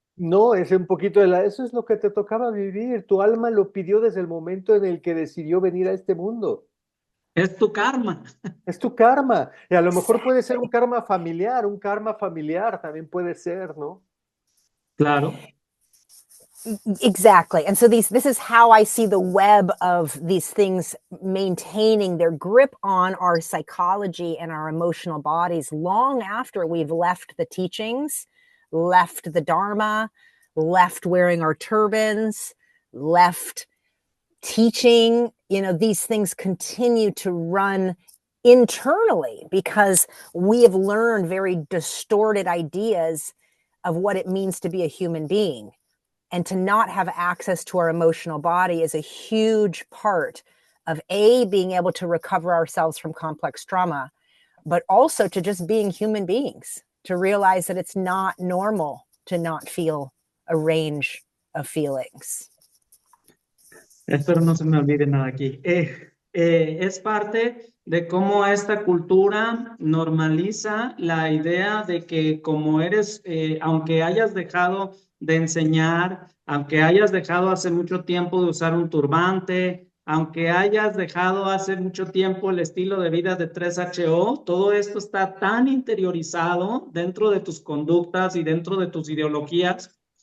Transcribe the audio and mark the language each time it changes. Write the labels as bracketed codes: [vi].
[es] No, es un poquito de eso es lo que te tocaba vivir. Tu alma lo pidió desde el momento en el que decidió venir a este mundo. Es tu karma. Es tu karma. Y a lo mejor puede ser un karma familiar también puede ser, ¿no? Claro. [en] Exactly. And so this is how I see the web of these things maintaining their grip on our psychology and our emotional bodies long after we've left the teachings, left the Dharma, left wearing our turbans, left teaching. You know, these things continue to run internally because we have learned very distorted ideas of what it means to be a human being. And to not have access to our emotional body is a huge part of being able to recover ourselves from complex trauma, but also to just being human beings, to realize that it's not normal to not feel a range of feelings. [es] Espero no se me olvide nada aquí. Es parte de cómo esta cultura normaliza la idea de que como eres, aunque hayas dejado de enseñar, aunque hayas dejado hace mucho tiempo de usar un turbante, aunque hayas dejado hace mucho tiempo el estilo de vida de 3HO, todo esto está tan interiorizado dentro de tus conductas y dentro de tus ideologías